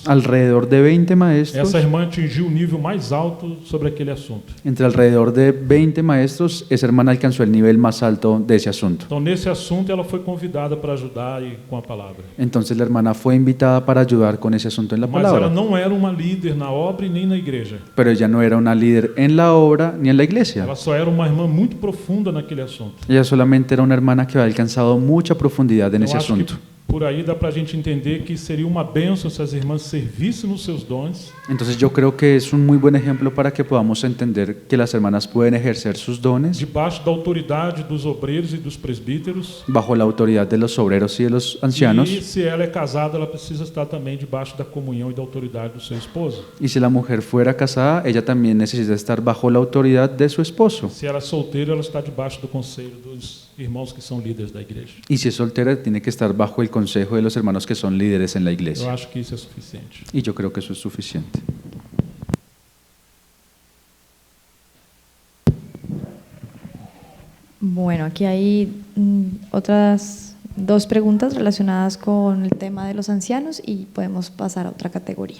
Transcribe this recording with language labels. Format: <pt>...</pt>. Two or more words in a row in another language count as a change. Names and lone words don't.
<es>alrededor de 20 maestros,</es> <pt>essa irmã atingiu o nível mais alto sobre aquele assunto.</pt> <es>entre alrededor de 20 maestros, esa hermana alcanzó el nivel más alto de ese asunto.</es> <pt>Então, nesse assunto, ela foi convidada para ajudar com a palavra.</pt> <es>Entonces la hermana fue invitada para ayudar con ese asunto en la</es> <pt>Mas ela</pt> <es>palabra,</es> <pt>não era uma líder na obra e nem na igreja.</pt> <es>pero ella no era una líder en la obra ni en la iglesia.</es> <pt>Ela só era uma irmã muito profunda naquele assunto.</pt> <es>Ella solamente era una hermana que había alcanzado mucha profundidad en</es> <pt>Eu</pt> <es>ese</es> <pt>acho</pt> <es>asunto.</es> <pt>que por aí dá para a gente entender que seria uma bênção se as irmãs servissem nos seus dons,</pt> <es>Entonces yo creo que es un muy buen ejemplo para que podamos entender que las hermanas pueden ejercer sus dones</es> <pt>debaixo da autoridade dos obreiros e dos presbíteros.</pt> <es>bajo la autoridad de los obreros y de los</es> <pt>E</pt> <es>ancianos.</es> <pt>se ela é casada, ela precisa estar também debaixo da comunhão e da autoridade do seu esposo.</pt> <es>Y si la mujer fuera casada, ella también necesita estar bajo la autoridad de su esposo.</es> <pt>Se ela é solteira, ela está debaixo do conselho dos irmãos que são líderes da igreja.</pt> <es>Y si es soltera, tiene que estar bajo el consejo de los hermanos que son líderes en la</es> <pt>Eu</pt> <es>iglesia.</es> <pt>acho que isso é suficiente.</pt> <es>Y yo creo que eso es suficiente. Bueno, aquí hay otras dos preguntas relacionadas con el tema de los ancianos y podemos pasar a otra categoría.</es>